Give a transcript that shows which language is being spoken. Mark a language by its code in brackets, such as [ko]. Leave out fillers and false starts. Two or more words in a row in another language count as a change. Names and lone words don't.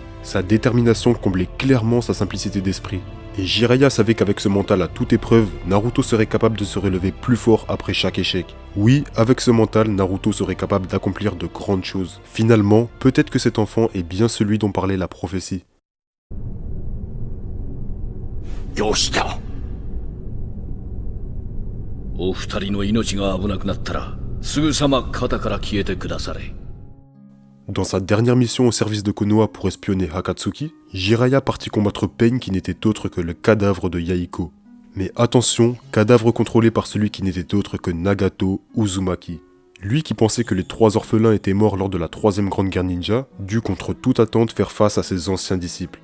[fr] Sa détermination comblait clairement sa simplicité d'esprit. Et Jiraiya savait qu'avec ce mental à toute épreuve, Naruto serait capable de se relever plus fort après chaque échec. Oui, avec ce mental, Naruto serait capable d'accomplir de grandes choses. Finalement, peut-être que cet enfant est bien celui dont parlait la prophétie. [ja] Yoshida. お二人の命が危なくなったら、すぐさま肩から消えてくだされ。 [fr] Dans sa dernière mission au service de Konoha pour espionner Akatsuki, Jiraiya partit combattre Pain qui n'était autre que le cadavre de Yahiko. Mais attention, cadavre contrôlé par celui qui n'était autre que Nagato Uzumaki. Lui qui pensait que les 3 orphelins étaient morts lors de la 3e grande guerre ninja, dut contre toute attente faire face à ses anciens disciples.